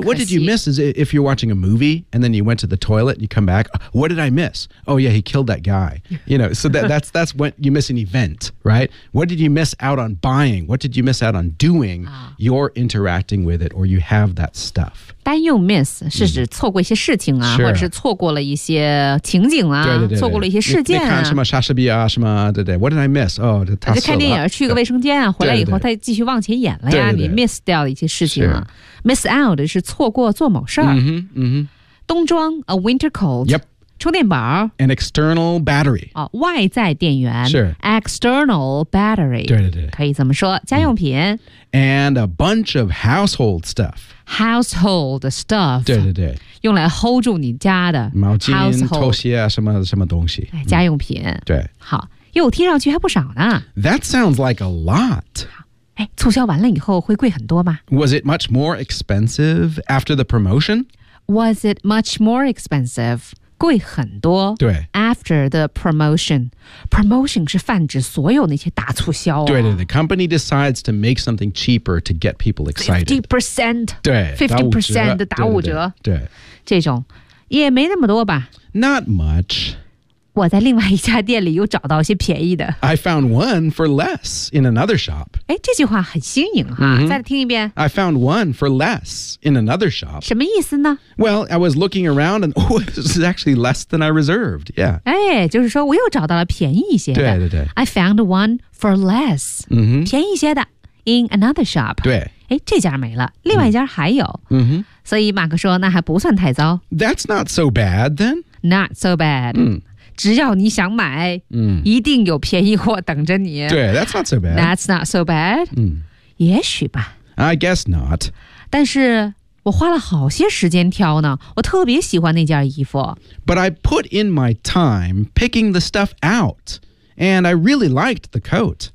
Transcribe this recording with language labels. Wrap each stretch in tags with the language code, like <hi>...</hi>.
<en>What did you miss is if you're watching a movie and then you went to the toilet and you come back, what did I miss? Oh yeah, he killed that guy. You know, so that's when you miss an event, right? What did you miss out on buying? What did you miss out on doing? You're interacting with it or you have that stuff.</en> <zh>单用 miss 是指错过一些事情啊、</zh> <en>sure.</en> <zh>或者是错过了一些情景啊对对对对错过了一些事件啊。你看什么莎士比亚什么对对。</zh> <en>What did I miss?</en> <zh>哦，他就看电影去个卫生间啊，回来以后再继续往前演了呀。对对对，你 miss 掉了一些事情了。Miss out 是错过做某事儿。嗯哼，嗯哼。</zh> <en>冬装 a winter coat。 Yep。</en> <zh>充电宝</zh> <en>an external battery。</en> <zh>哦，外在电源是</zh> <en>external battery。</en> <zh>对对对，可以这么说。家用品、嗯、</zh> <en>and a bunch of household stuff。 Household stuff，</en> <zh>对对对，用来 hold 住你家的毛巾、拖鞋啊，什么什么东西，家用品、嗯。对，好，哟，听上去还不少呢。</zh> <en>That sounds like a lot。</en> <zh>哎，促销完了以后会贵很多吗</zh> <en>？Was it much more expensive after the promotion？ Was it much more expensive？</en> <zh>贵很多。对，after the promotion， promotion 是泛指所有那些大促销、啊。对对</zh> <en>，the company decides to make something cheaper to get people excited。 50%，</en> <zh>对，50% 的打五折。对，这种也没那么多吧</zh> <en>？Not much。</en> <zh>我在另外一家店里又找到一些便宜的。</zh> <en>I found one for less in another shop。</en> <zh>哎，这句话很新颖哈、 mm-hmm. 再听一遍。</zh> <en>I found one for less in another shop。</en> <zh>什么意思呢</zh> <en>？Well, I was looking around and oh, this is actually less than I reserved. Yeah。</en> <zh>哎，就是说我又找到了便宜一些的。对对对。</zh> <en>I found one for less、 mm-hmm.</en> <zh>便宜一些的</zh> <en>in another shop。</en> <zh>对。哎，这家没了，另外一家还有。嗯哼。所以马克说那还不算太糟。</zh> <en>That's not so bad then. Not so bad.</en> <zh>嗯。只要你想买、嗯、一定有便宜货等着你。对</zh> <en>,that's not so bad. That's not so bad.、</en> <zh>嗯、也许吧。</zh> <en>I guess not.</en> <zh>但是我花了好些时间挑呢，我特别喜欢那件衣服。</zh> <en>But I put in my time picking the stuff out, and I really liked the coat.</en>